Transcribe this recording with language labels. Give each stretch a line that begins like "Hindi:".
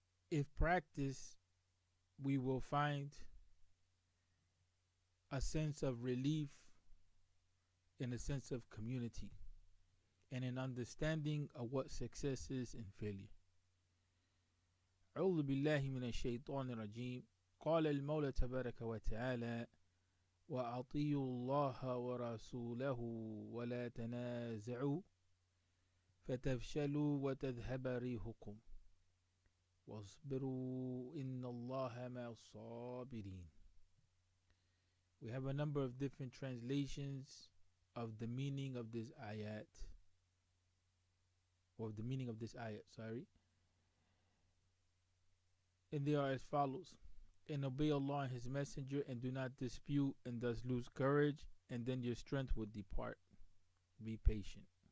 English: if practiced, we will find a sense of relief and a sense of community and an understanding of what success is and failure.
Arabic: أعوذ بالله من الشيطان الرجيم. قال المولى تبارك وتعالى وأطيعوا الله ورسوله ولا تنازعوا فتفشلوا وتذهب ريحكم واصبروا إن الله مع الصابرين.
English: We have a number of different translations of the meaning of this ayat, or the meaning of this ayat, sorry. And they are as follows: and obey Allah and His Messenger, and do not dispute, and thus lose courage, and then your strength will depart. Be patient.